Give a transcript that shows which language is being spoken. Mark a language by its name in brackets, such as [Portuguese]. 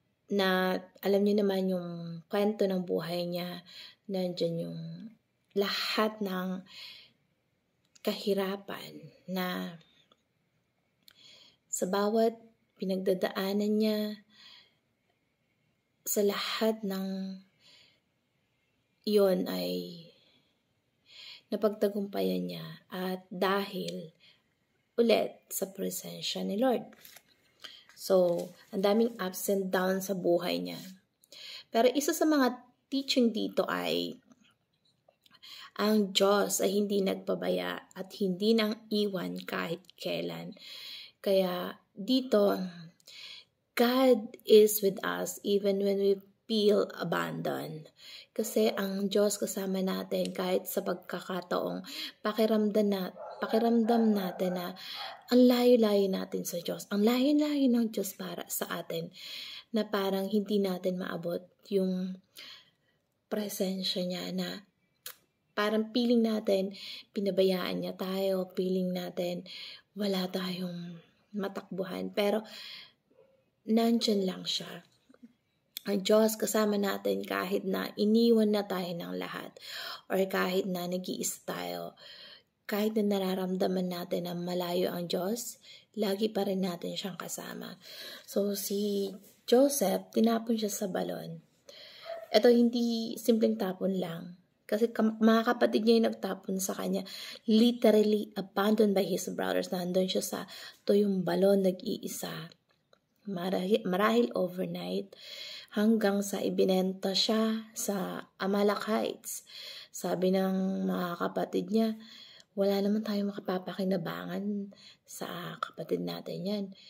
[Filipino] Na alam niyo naman yung kwento ng buhay niya, nandiyan yung lahat ng kahirapan na sa bawat pinagdadaanan niya, sa lahat ng iyon ay napagtagumpayan niya at dahil ulit sa presensya ni Lord. So, ang daming [English] ups and downs [Filipino] sa buhay niya. Pero isa sa mga teaching dito ay ang Diyos ay hindi nagpabaya at hindi nang iwan kahit kailan. Kaya dito, [English] God is with us even when we feel abandoned. [Filipino] Kasi ang Diyos kasama natin kahit sa pagkakataong pakiramdam natin na ang layo-layo natin sa Diyos. Ang layo-layo ng Diyos para sa atin na parang hindi natin maabot yung presensya niya na parang feeling natin pinabayaan niya tayo, feeling natin wala tayong matakbuhan. Pero nandyan lang siya. Ang Diyos kasama natin kahit na iniwan na tayo ng lahat or kahit na nag-iisa tayo. Kahit na nararamdaman natin na malayo ang Diyos, lagi pa rin natin siyang kasama. So, si Joseph, tinapon siya sa balon. Ito hindi simpleng tapon lang. Kasi mga kapatid niya yung nagtapon sa kanya. [English] Literally abandoned by his brothers. [Filipino] Nandun siya sa tuyong balon, nag-iisa. Marahil overnight. Hanggang sa ibinenta siya sa Amalekites. Sabi ng mga kapatid niya, wala naman tayong makapapakinabangan sa kapatid natin yan.